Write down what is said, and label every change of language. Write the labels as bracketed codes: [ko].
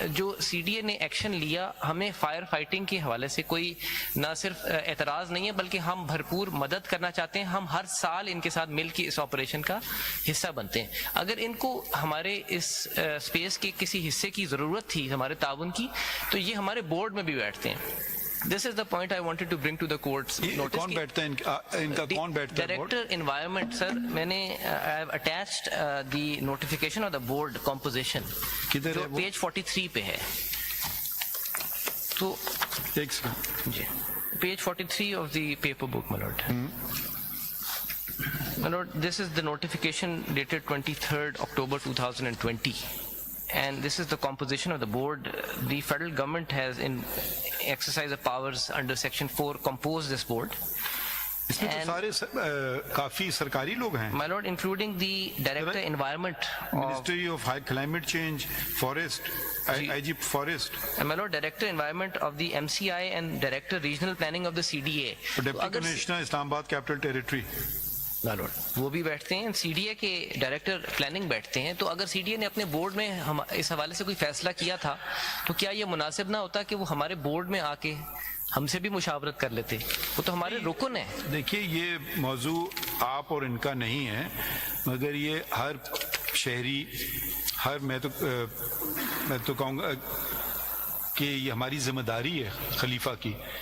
[ur] جو C D A نے action لیا, ہمیں فائر فائٹنگ کے حوالے سے کوئی نہ صرف اعتراض نہیں ہے بلکہ ہم بھرپور مدد کرنا چاہتے ہیں. ہم ہر سال ان کے ساتھ مل کے اس آپریشن کا حصہ بنتے ہیں. اگر ان کو ہمارے اس اسپیس کے کسی حصے کی ضرورت تھی, ہمارے تعاون کی, تو یہ ہمارے بورڈ میں بھی بیٹھتے ہیں. [en] This is the point I wanted to bring to the court's notice. [ur] کون بیٹھتا ہے ان کا, کون بیٹھتا ہے؟ ڈائریکٹر انوائرمنٹ سر, میں نے [en] I have attached the notification of the board composition. [ur] کدھر ہے وہ؟ پیج 43 پہ ہے. تو ایک second جی, page 43 [en] of the paper book, my lord. My lord, this is the notification dated 23rd October 2020. And this is the composition of the board. The federal government has, in exercise of powers under section 4, composed this board. اس میں تو سارے کافی سرکاری لوگ ہیں. My Lord, including the Director Environment of, Ministry of High Climate Change, Forest, IG Forest. and my Lord, Director Environment of the MCI and Director Regional Planning of the CDA. Deputy Commissioner Islamabad Capital Territory. My Lord, [ur] وہ بھی بیٹھتے ہیں. CDA کے director planning بیٹھتے ہیں. تو اگر CDA نے اپنے بورڈ میں اس حوالے سے کوئی فیصلہ کیا تھا تو کیا یہ مناسب نہ ہوتا کہ وہ ہمارے بورڈ میں آ کے ہم سے بھی مشاورت کر لیتے؟ وہ تو ہمارے رکن ہیں. دیکھیے یہ موضوع آپ اور ان کا نہیں ہے، مگر یہ ہر شہری، میں تو کہوں گا کہ یہ ہماری ذمہ داری ہے خلیفہ کی.